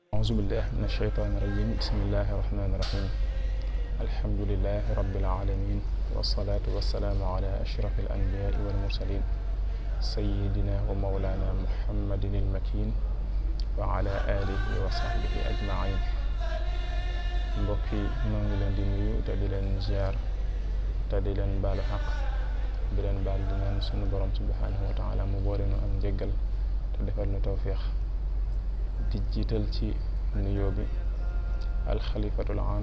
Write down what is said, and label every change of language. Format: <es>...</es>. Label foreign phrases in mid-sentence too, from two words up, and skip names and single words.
<ar>أعوذ بالله من الشيطان الرجيم بسم الله الرحمن الرحيم الحمد لله رب العالمين والصلاة والسلام على أشرف الأنبياء والمرسلين سيدنا ومولانا محمد المكين وعلى آله وصحبه أجمعين.</ar> <wo>mbokk yi ñoo ngi leen di nuyu te di leen ziar te di leen baalu xaq di leen baal di ñaan sunu borom subhanahu</wo> <ar>وتعالى</ar> <wo>mu boole nu am njëggal te defal nu tawfiix di jiital ci nuyoo bi</wo> <ar>الخليفة العام</ar>